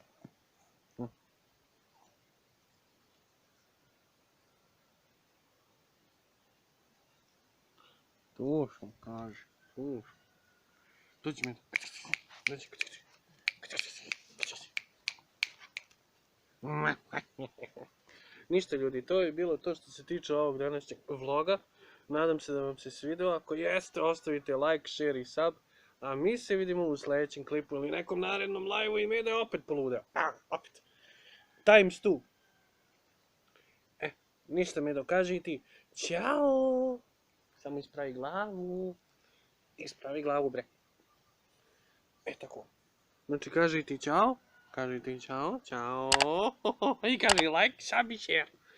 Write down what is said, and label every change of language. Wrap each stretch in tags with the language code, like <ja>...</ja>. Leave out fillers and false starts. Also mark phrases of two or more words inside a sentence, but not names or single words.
<sr>To što kaže, to što. Dođi mi. Dođi. Ništa ljudi, to je bilo to što se tiče ovog današnjeg vloga. Nadam se da vam se svidio, ako jeste ostavite</sr> <en>like, share</en> <sr>i sub. A mi se vidimo u sljedećem klipu ili nekom narednom live-u i Mede opet poludeo. Opet. Times 2. Ništa Medo, kaži ti ćao. Samo ispravi glavu. Ispravi glavu bre. Tako. Znači kaži ti ćao. Kaži ti ćao, ćao. I kaži</sr> <en>like, sub</en> <sr>i share.</sr>